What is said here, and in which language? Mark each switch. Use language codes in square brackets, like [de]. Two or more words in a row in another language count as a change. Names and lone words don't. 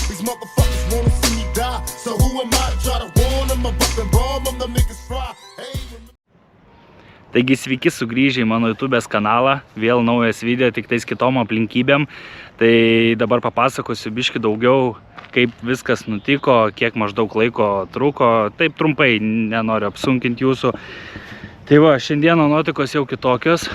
[en] These motherfuckers wanna see me die, so who am I to try to warn them? I'm up and bomb them, them niggas fry. [lt] Taigi sveiki sugrįžę į mano YouTube'ės kanalą, vėl naujas video, tik tais kitom aplinkybėm. Tai dabar papasakosiu biškį daugiau, kaip viskas nutiko, kiek maždaug laiko truko. Taip trumpai, nenoriu apsunkinti jūsų. Tai va, šiandieną nuotaikos jau kitokios.